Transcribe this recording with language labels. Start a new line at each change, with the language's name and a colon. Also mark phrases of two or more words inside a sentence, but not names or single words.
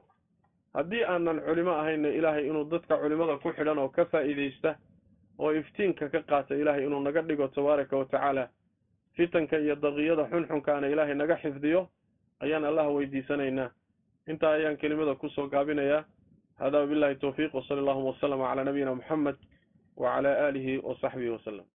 Somali: haddii aanan culimo ahayna ilaahay inuu dadka culimada ku xidhan oo ka faa'iideysta oo iftiinka ka qaata ilaahay inuu naga dhigo
Arabic: تبارك وتعالى
Somali: fitanka iyo daqiyada xunxunkaana ilaahay naga xifdiyo ayaan allah weydiisanaynaa inta ayaan kelimada ku soo gaabinayaa hada
Arabic: بالله توفيق وصلى الله وسلم على نبينا محمد وعلى آله وصحبه وسلم